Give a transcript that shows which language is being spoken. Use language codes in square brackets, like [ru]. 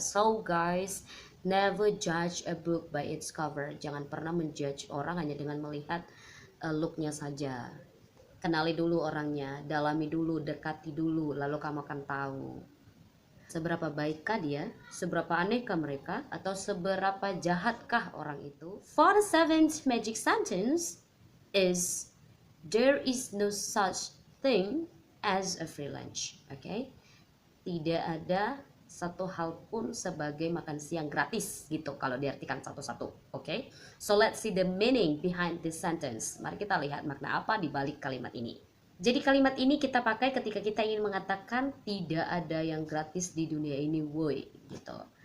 [en] So guys, never judge a book by its cover. [id] Jangan pernah menjudge orang hanya dengan melihat looknya saja. Kenali dulu orangnya, dalami dulu, dekati dulu, lalu kamu akan tahu seberapa baikkah dia, seberapa anehkah mereka, atau seberapa jahatkah orang itu. [en] For the seventh magic sentence is, there is no such thing as a free lunch. Okay? [id] Tidak ada satu hal pun sebagai makan siang gratis gitu kalau diartikan satu-satu. [en] Okay? So let's see the meaning behind this sentence. [id] Mari kita lihat makna apa di balik kalimat ini. Jadi kalimat ini kita pakai ketika kita ingin mengatakan tidak ada yang gratis di dunia ini, woi, gitu.